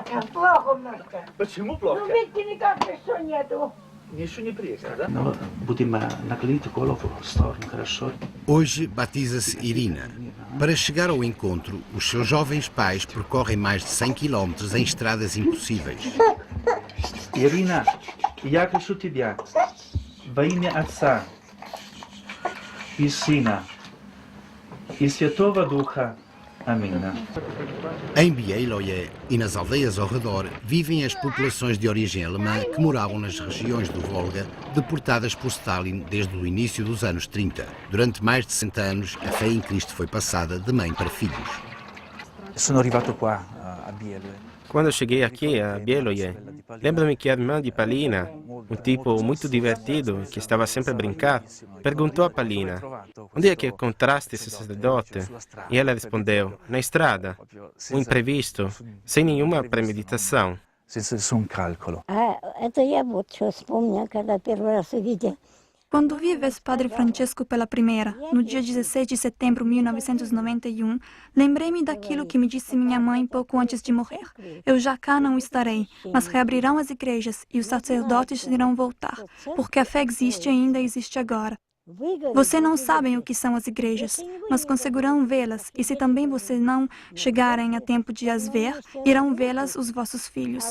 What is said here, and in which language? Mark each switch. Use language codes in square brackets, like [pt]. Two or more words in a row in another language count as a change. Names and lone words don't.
[pt] Hoje batiza-se Irina. Para chegar ao encontro, os seus jovens pais percorrem mais de 100 km em estradas impossíveis. Irina, [ru] я хочу тебя во имя Отца и Сына и Святого Духа. [pt] Amém. Em Bielorze e nas aldeias ao redor vivem as populações de origem alemã que moravam nas regiões do Volga, deportadas por Stalin desde o início dos anos 30. Durante mais de 60 anos, a fé em Cristo foi passada de mãe para filhos. [it] Sono arrivato qua a Bielorze. [pt] Quando eu cheguei aqui a Bielorze, lembro-me que a irmã de Palina, um tipo muito divertido que estava sempre a brincar, perguntou a Palina: onde é que encontraste esse sacerdote? E ela respondeu: na estrada, um imprevisto, sem nenhuma premeditação. [it] Senza nessun calcolo. [ru] Это я вот что вспомнила, когда первый раз увидела. [pt] Quando vi Padre Francesco pela primeira, no dia 16 de setembro de 1991, lembrei-me daquilo que me disse minha mãe pouco antes de morrer. Eu já cá não estarei, mas reabrirão as igrejas e os sacerdotes irão voltar, porque a fé existe e ainda existe agora. Vocês não sabem o que são as igrejas, mas conseguirão vê-las, e se também vocês não chegarem a tempo de as ver, irão vê-las os vossos filhos.